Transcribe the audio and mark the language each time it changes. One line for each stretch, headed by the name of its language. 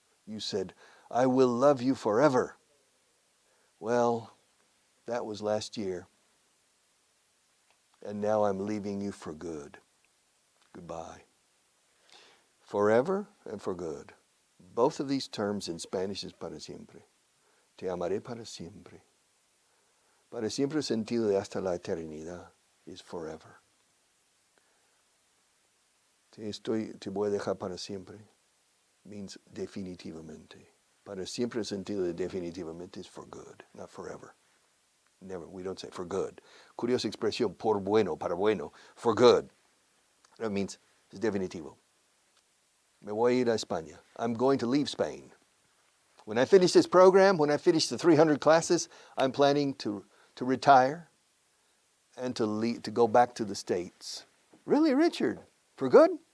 English: You said, I will love you forever. Well, that was last year. And now I'm leaving you for good. Goodbye. Forever and for good. Both of these terms in Spanish is para siempre.
Spanish: Te amaré para siempre. Para siempre sentido de hasta la eternidad
English: is forever.
Spanish: Te voy a dejar para siempre means definitivamente. Para siempre sentido de definitivamente
English: is for good, not forever. Never, we don't say for good.
Spanish: Curiosa expresión, por bueno, para bueno, for good.
English: That means it's definitivo.
Spanish: Me voy a ir a España.
English: I'm going to leave Spain. When I finish this program, when I finish the 300 classes, I'm planning to retire and to go back to the States. Really, Richard? For good?